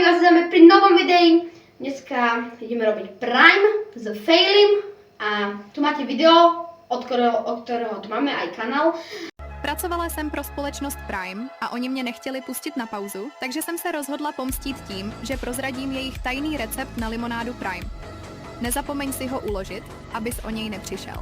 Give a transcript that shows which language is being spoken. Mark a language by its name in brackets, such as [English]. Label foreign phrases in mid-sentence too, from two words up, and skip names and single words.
[Slovak] Vítajme pri novom videi. Dneska ideme robiť Prime s Failim a tu máte video, [Czech] od kterého [Slovak] tu máme aj kanál. [Czech] Pracovala jsem pro společnost Prime a oni mě nechtěli pustit na pauzu, takže jsem se rozhodla pomstít tím, že prozradím jejich tajný recept na limonádu Prime. Nezapomeň si ho uložit, abys o něj nepřišel.